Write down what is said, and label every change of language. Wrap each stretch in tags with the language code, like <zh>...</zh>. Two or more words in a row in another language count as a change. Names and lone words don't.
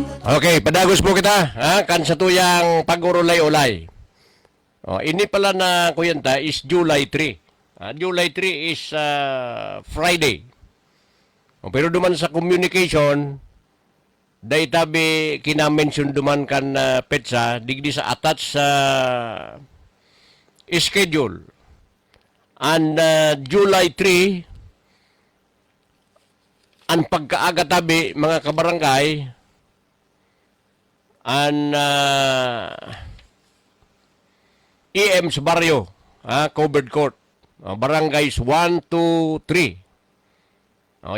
<bik>Okay, padagos po kita, kan sa tuyang pag-urulay-ulay. Ini pala na kuyanta is July 3.</bik> <en>July 3 is Friday.</en> <bik>Pero duman sa communication, dahil tabi kinamention duman kan petsa, digdi sa attach sa schedule. And July 3, ang pagkaaga tabi, mga kabarangay, ang EM sa baryo, covered court, barangays 1, 2, 3.</bik>